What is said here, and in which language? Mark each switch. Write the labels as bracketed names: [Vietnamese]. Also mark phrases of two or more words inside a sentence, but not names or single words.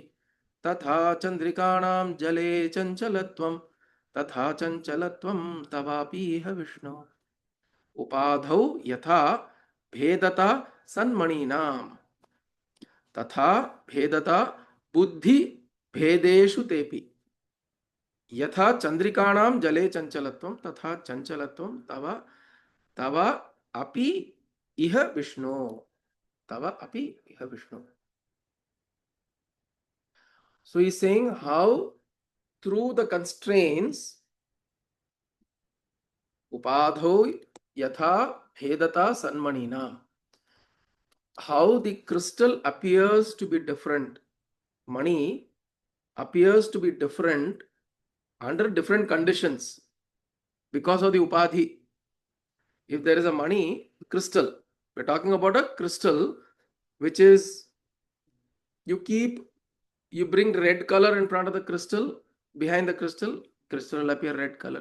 [Sanskrit] तथा चन्द्रिकाणां जले चञ्चलत्वं तथा चञ्चलत्वं तवापीह विष्णु उपाधौ यथा भेदता सन्मणीनाम तथा भेदता बुद्धि भेदेषु तेपि यथा चंद्रिकाणाम जले चंचलत्वम तथा चंचलत्वम तव तव अपि इह विष्णु तव अपि इह विष्णु. [English] So he's saying how through the constraints [Sanskrit] upadho yatha bhedata sanmanina, [English] how the crystal appears to be different, money appears to be different under different conditions because of the upadhi. If there is a money crystal, we're talking about a crystal which is, you bring red color in front of the crystal, behind the crystal will appear red color.